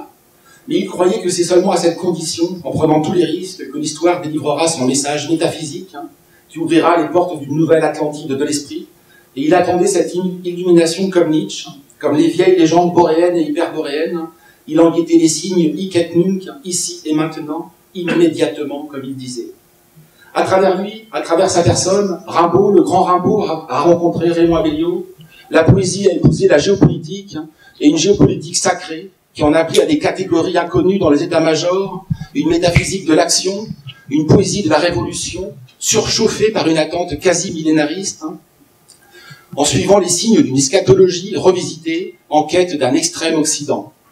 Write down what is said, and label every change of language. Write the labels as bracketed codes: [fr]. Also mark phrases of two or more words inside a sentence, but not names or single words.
[fr] Mais il croyait que c'est seulement à cette condition, en prenant tous les risques, que l'histoire délivrera son message métaphysique, qui ouvrira les portes d'une nouvelle Atlantide de l'esprit. Et il attendait cette illumination comme Nietzsche, comme les vieilles légendes boréennes et hyperboréennes. Il en guettait les signes [la] hic et nunc, [fr] ici et maintenant, immédiatement, comme il disait. À travers lui, à travers sa personne, Rimbaud, le grand Rimbaud, a rencontré Raymond Abellio. La poésie a épousé la géopolitique, et une géopolitique sacrée, qui en appelait à des catégories inconnues dans les états-majors, une métaphysique de l'action, une poésie de la révolution, surchauffée par une attente quasi millénariste, en suivant les signes d'une eschatologie revisitée en quête d'un extrême Occident.